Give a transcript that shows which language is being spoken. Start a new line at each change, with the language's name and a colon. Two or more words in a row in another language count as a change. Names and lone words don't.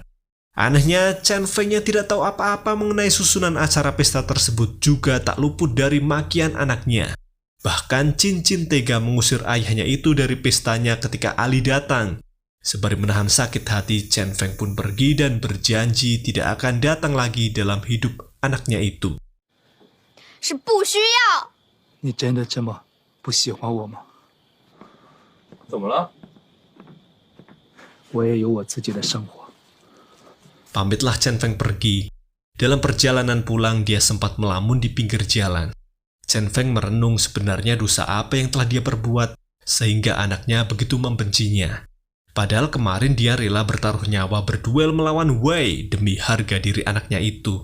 Indonesian: Anehnya, Chen Fengnya tidak tahu apa-apa mengenai susunan acara pesta tersebut, juga tak luput dari makian anaknya. Bahkan Cincin tega mengusir ayahnya itu dari pestanya ketika Ali datang. Sembari menahan sakit hati, Chen Feng pun pergi dan berjanji tidak akan datang lagi dalam hidup anaknya itu.
Chinese: 是不需要。你真的这么不喜欢我吗？怎么了？我也有我自己的生活。
Indonesian: Pamitlah Chen Feng pergi. Dalam perjalanan pulang, dia sempat melamun di pinggir jalan. Chen Feng merenung sebenarnya dosa apa yang telah dia perbuat, sehingga anaknya begitu membencinya. Padahal kemarin dia rela bertaruh nyawa berduel melawan Wei demi harga diri anaknya itu.